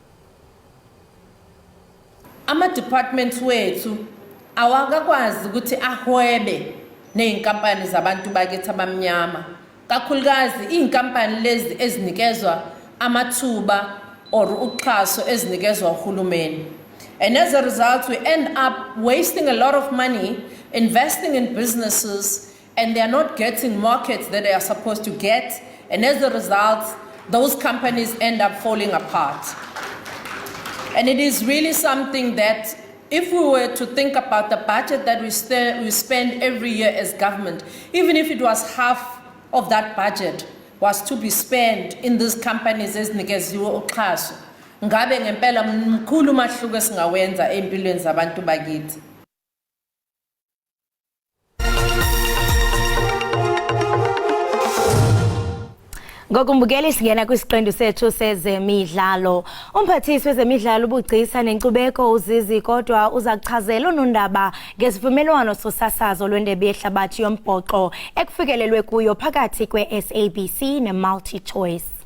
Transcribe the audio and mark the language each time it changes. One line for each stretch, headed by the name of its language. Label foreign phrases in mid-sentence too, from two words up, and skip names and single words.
Zulu: Ama-departments wethu awakakwazi ukuthi ahwebe neyinkampani zabantu bakithi abamnyama kakhulukazi iyinkampani lezi ezinikezwa amathuba or uxhaso ezinikezwa uhulumeni.
English: And as a result we end up wasting a lot of money investing in businesses and they are not getting markets that they are supposed to get, and as a result those companies end up falling apart. And it is really something that if we were to think about the budget that we spend every year as government, even if it was half of that budget was to be spent in these companies
Zulu: ezinikeziwe uxhaso, ngabe ngempela mkhulu umahluko esingawenza empilweni zabantu bakithi.
Xhosa: Ngokumbukeli singena kwisiqendu sethu sezemidlalo. Umphathisi wezemidlalo ubugcisa nenkcubeko uZizi kodwa uza kuchazela unondaba ngesivumelwano sosasazo lwendebe yehlabathi yombhoxo ekufikelelwe kuyo phakathi kwe-SABC ne-Multi-Choice.